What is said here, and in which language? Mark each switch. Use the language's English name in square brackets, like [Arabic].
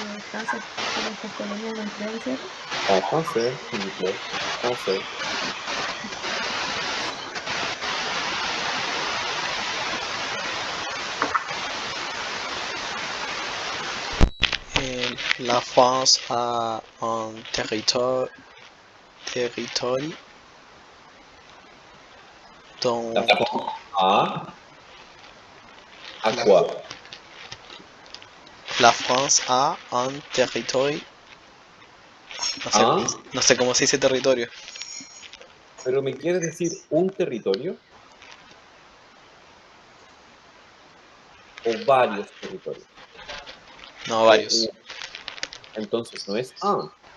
[Spanish] Francia tiene estas colonias entre ellas, ¿cierto? [French] En français, s'il vous plaît. Français. La France a un territoire dont La France a la, quoi? la France a un territoire. ¿Ah? [Spanish] No sé cómo se dice territorio. ¿Pero me quieres decir un territorio o varios territorios? No, O varios. entonces no es un.